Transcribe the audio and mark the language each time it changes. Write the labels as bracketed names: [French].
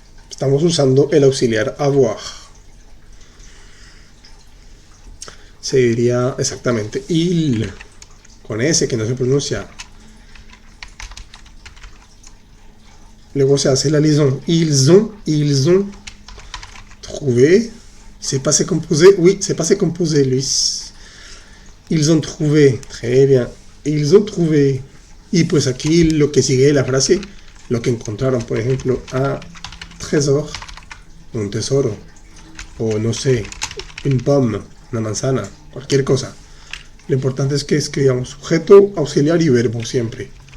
[Spanish] Estamos usando el auxiliar avoir. Se diría exactamente il, con S que no se pronuncia. Luego se hace la liaison. [French] Ils ont trouvé. C'est pas se composer. Oui, c'est pas se composer, Luis. Ils ont trouvé. Très bien. Ils ont trouvé. [Spanish] Y pues aquí lo que sigue de la frase, lo que encontraron, por ejemplo, [French] un trésor, [Spanish] un tesoro, o no sé, [French] une pomme, [Spanish] una manzana, cualquier cosa. Lo importante es que escribamos sujeto, auxiliar y verbo siempre.